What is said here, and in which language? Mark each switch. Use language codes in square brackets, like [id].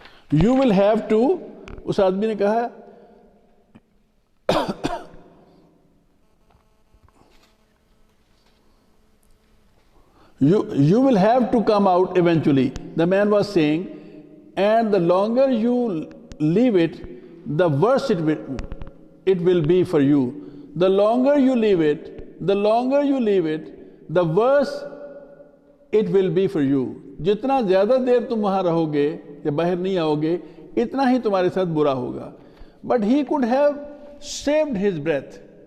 [en] You will have to, [ur] उस आदमी ने कहा, [en] you will have to come out eventually, the man was saying, and the longer you leave it, the worse it will be for you. the longer you leave it, the worse it will be for you. [ur] جتنا زیادہ دیر تم وہاں رہو گے یا باہر نہیں آؤ گے اتنا ہی تمہارے ساتھ برا ہوگا. [en] But he could have saved his breath.